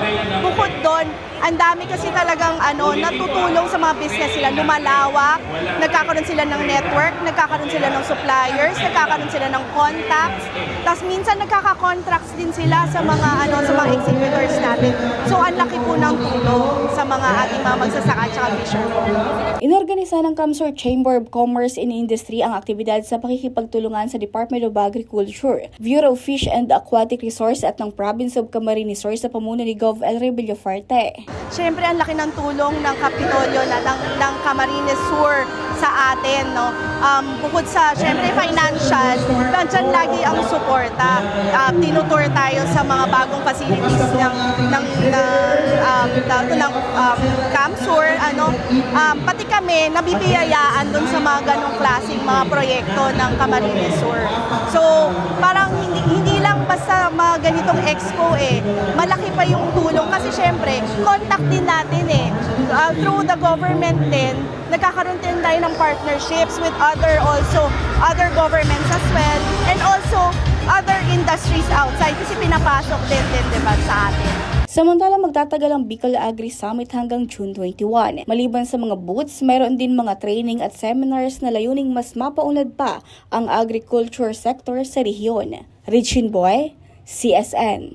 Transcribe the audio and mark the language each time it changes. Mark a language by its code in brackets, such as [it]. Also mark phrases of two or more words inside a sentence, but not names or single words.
[tl] Bukod doon, ang dami kasi talagang natutulong sa mga business sila, lumalawak, nagkakaroon sila ng network, nagkakaroon sila ng suppliers, nagkakaroon sila sila ng contacts. Tapos minsan nagkaka-contracts din sila sa mga exhibitors natin. So ang laki po ng tulong sa mga ating mga magsasaka at saka fishermen. Inorganisa ng Kamsur Chamber of Commerce and Industry ang aktibidad sa pakikipagtulungan sa Department of Agriculture, Bureau of Fish and Aquatic Resource at ng Province of Camarines Sur sa pamuno ni Gov. El Rebillafarte. Siyempre, ang laki ng tulong ng Kapitolyo ng Camarines Sur sa atin, no? Bukod sa, siyempre, financial, nandiyan lagi ang suporta. Tinutour tayo sa mga bagong facilities ng Kamsur, pati kami nabibiyayaan dun sa mga ganong klaseng mga proyekto ng Camarines Sur. So, parang hindi lang basta mga ganitong expo malaki pa yung tulong kasi syempre, contact din natin [en] through the government [tl] din, nagkakaroon din tayo ng [en] partnerships with other governments as well, and also other industries outside [tl] kasi pinapasok din diba, sa atin. Samantalang magtatagal ang Bicol Agri Summit hanggang June 21. Maliban sa mga booths, mayroon din mga training at seminars na layuning mas mapaunlad pa ang [en] agriculture sector [tl] sa rehiyon. Richin Boy, CSN.